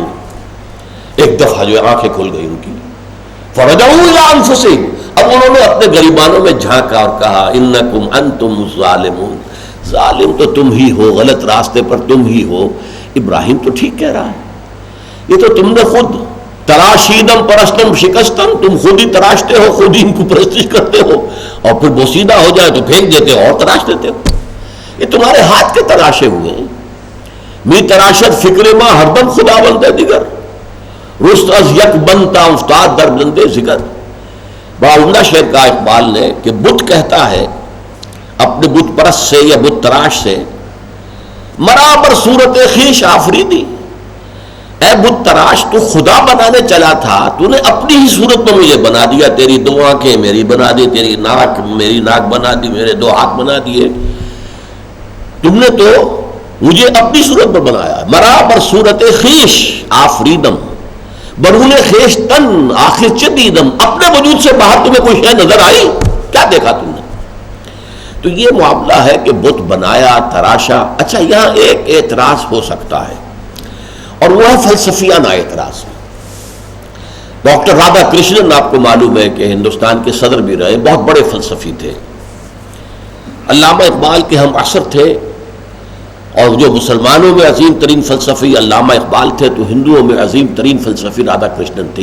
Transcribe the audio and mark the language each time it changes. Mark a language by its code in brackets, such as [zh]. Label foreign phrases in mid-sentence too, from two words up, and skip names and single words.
[ur] ایک دفعہ جو آنکھیں کھل گئی ان کی، [ar] فرجعوا الی انفسہم، [ur] اب انہوں نے اپنے گریبانوں میں جھانکا اور کہا [ar] انکم انتم الظالمون، [ur] ظالم تو تم ہی ہو، غلط راستے پر تم ہی ہو۔ ابراہیم تو ٹھیک کہہ رہا ہے، یہ تو تم نے خود [fa] تراشیدم پرستم شکستم، [ur] تم خود ہی تراشتے ہو، خود ہی ان کو پرستش کرتے ہو، اور پھر بوسیدہ ہو جائے تو پھینک دیتے ہو اور تراش دیتے ہو۔ یہ تمہارے ہاتھ کے تراشے ہوئے ہیں۔ [fa] می تراشت فکر ما ہردم خدا بندے دیگر، رست از یک بنتا افتاد در بندے ذکر۔ [ur] بڑا عمدہ شعر کا اقبال نے کہ بت کہتا ہے اپنے بت پرست سے یا بت تراش سے، [fa] مرا بر صورت خویش آفریدی، [ur] اے بت تراش تو خدا بنانے چلا تھا، تو نے اپنی ہی صورت میں مجھے بنا دیا، تیری دو آنکھیں میری بنا دی، تیری ناک میری ناک بنا دی، میرے دو ہاتھ بنا دیے، تم نے تو مجھے اپنی صورت پر بنایا۔ [fa] مرا بر صورت خویش آفریدم، برون خیشتن آخر چدیدم، [ur] اپنے وجود سے باہر تمہیں کوئی شے نظر آئی؟ کیا دیکھا تم نے؟ تو یہ معاملہ ہے کہ بت بنایا، تراشا۔ اچھا یہاں ایک اعتراض ہو سکتا ہے، اور وہ ہے فلسفیانہ اعتراض۔ ڈاکٹر رادھا کرشنن آپ کو معلوم ہے کہ ہندوستان کے صدر بھی رہے، بہت بڑے فلسفی تھے، علامہ اقبال کے ہم عصر تھے، اور جو مسلمانوں میں عظیم ترین فلسفی علامہ اقبال تھے تو ہندوؤں میں عظیم ترین فلسفی رادھا کرشنن تھے۔